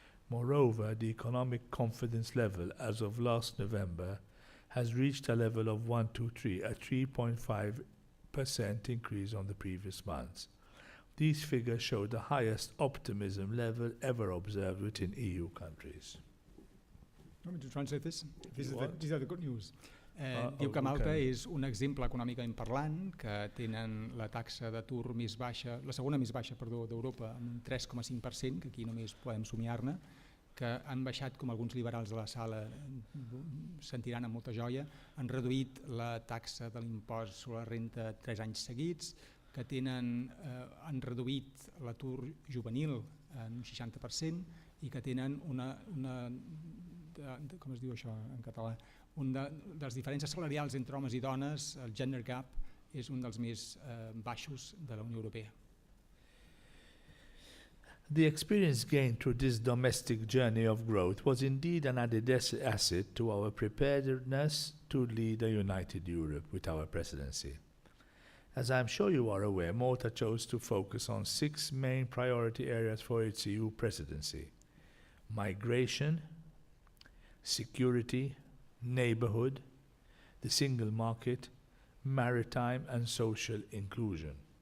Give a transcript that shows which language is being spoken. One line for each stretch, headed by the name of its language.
English: Moreover, the economic confidence level as of last November has reached a level of 123, a 3.5% increase on the previous months. These figures show the highest optimism level ever observed within EU countries. Want me to translate this? These You are want? the good news.
Catalan: Diu que Malta és un exemple econòmicament parlant, que tenen la taxa d'atur més baixa, la segona més baixa, d'Europa, amb un 3,5%, que aquí només podem somiar-ne, que han baixat, com alguns liberals de la sala sentiran amb molta joia, han reduït la taxa de l'impost sobre la renta 3 anys seguits, que han reduït l'atur juvenil en un 60% i que tenen com es diu això en català, dels diferències salarials entre homes i dones, el gender gap és un dels més baixos de la Unió Europea.
English: The experience gained through this domestic journey of growth was indeed an added asset to our preparedness to lead a united Europe with our presidency. As I am sure you are aware, Malta chose to focus on 6 main priority areas for its EU presidency: migration, security, neighbourhood, the single market, maritime and social inclusion.